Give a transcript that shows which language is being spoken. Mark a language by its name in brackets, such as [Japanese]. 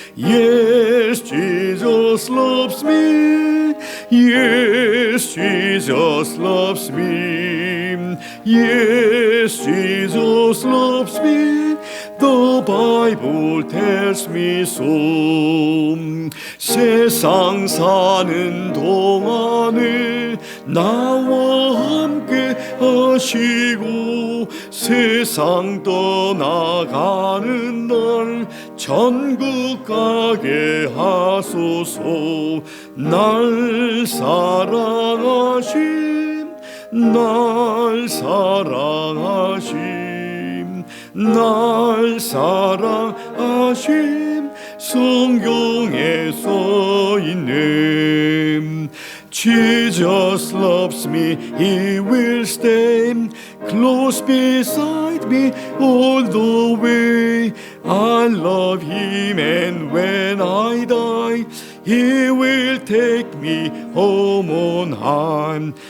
[English] Yes, Jesus loves me, yes, Jesus loves me, yes, Jesus loves me, the Bible tells me so. [Korean] 세상 사는 동안에 나와 함께 하시고 세상 떠나가는 날 천국 가게 하소서. 날 사랑하심 날 사랑하심 날 사랑하심 성경에 써 있네. [English] Jesus loves me, he will stay close beside me all the way. I love him and when I die he will take me home on high.